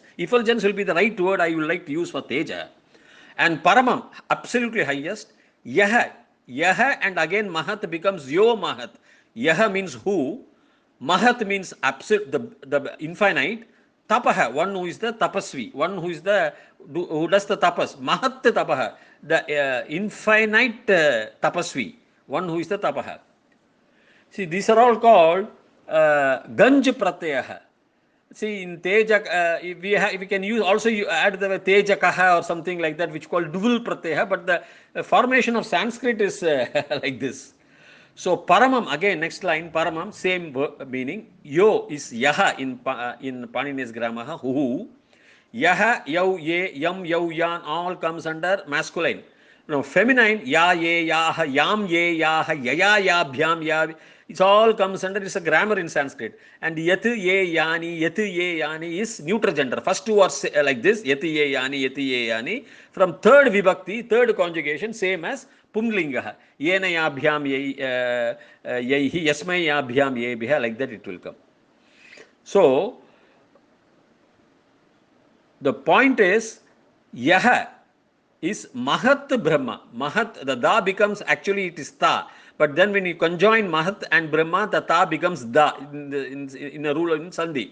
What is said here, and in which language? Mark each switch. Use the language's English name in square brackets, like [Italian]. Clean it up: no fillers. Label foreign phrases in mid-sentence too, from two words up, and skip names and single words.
[English] Effulgence will be the right word I would like to use for Teja. And Paramam, absolutely highest. [Sanskrit] यः, यः, [English] and again Mahat becomes [Sanskrit] यो महत्. [English] Yaha means who, Mahat means absolute, the infinite. Tapaha, one who is the tapasvi, one who is who does the tapas. [Sanskrit] महत् तपः, [English] the infinite tapasvi, one who is the tapaha. See, these are all called Ganj Pratyaha. See, in Teja, we can use also you add the Tejakaha or something like that, which called dual Pratyaha, but the formation of Sanskrit is like this. So Paramam, again, next line, Paramam, same meaning. Yo is Yaha in Panini's grammar, who. [Sanskrit] यः, यौ, ये, यम्, यौ, यान्, [English] all comes under masculine. No, feminine, [Sanskrit] या, ये, याः, याम्, ये, याः, यया, याभ्याम्, या. [English] It all comes under, it's a grammar in Sanskrit. And yat, [Sanskrit] ये, यानि, यत्, ये, यानि [English] is neuter gender. First two are like this, [Sanskrit] yat, ये, यानि, यत्, ये, यानि. [English] From third vibhakti, third conjugation, same as pumlingaha. [Sanskrit] येन, याभ्याम्, ये, यैः, यस्मै, याभ्याम्, ये, भिः, [English] like that it will come. So, the point is, yaha is [Sanskrit] महत् ब्रह्म. [English] Mahat, the Da becomes, actually it is Ta. But then when you conjoin Mahat and Brahma, the Ta becomes Da in a rule in Sandhi.